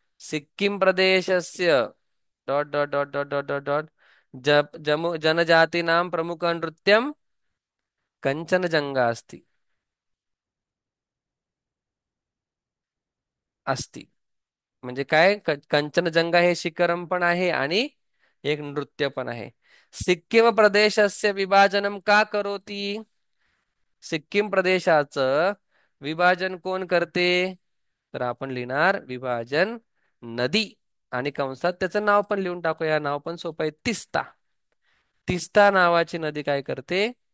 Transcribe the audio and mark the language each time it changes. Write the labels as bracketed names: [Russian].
[Sanskrit] सिक्कीम प्रदेशस्य dot dot dot dot dot dot dot जनजातीनां प्रमुख नृत्यम कंचनजंगा अस्ति. [Marathi] अस्ति म्हणजे काय? कंचनजंगा हे शिखरम पण आहे आणि एक नृत्य पण आहे. [Sanskrit] सिक्कीम प्रदेशस्य विभाजनम का करोती? [Marathi] सिक्कीम प्रदेशाचं विभाजन कोण करते? तर आपण लिहिणार विभाजन नदी, आणि कंसात त्याचं नाव पण लिहून टाकूया. नाव पण सोपं आहे, तिस्ता. तिस्ता नावाची नदी काय करते?